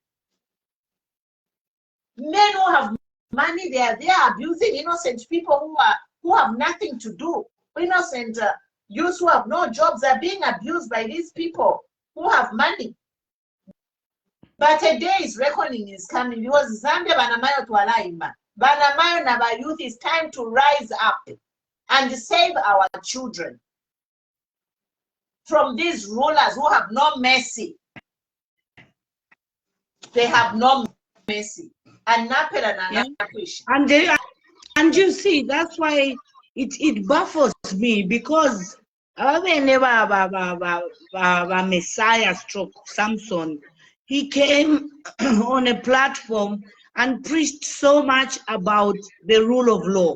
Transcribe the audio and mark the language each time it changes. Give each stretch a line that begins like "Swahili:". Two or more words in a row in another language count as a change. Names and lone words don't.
English: Men who have money, they are abusing innocent people who have nothing to do. Innocent youths who have no jobs are being abused by these people who have money. But a day is reckoning is coming because Zambia
Bemba: banamayo tualaima. Banamayo na ba youth,
English: is time to rise up and save our children from these rulers who have no mercy. They have no mercy. And you see, that's why it baffles me, because Messiah stroke Samson, he came on a platform and preached so much about the rule of law.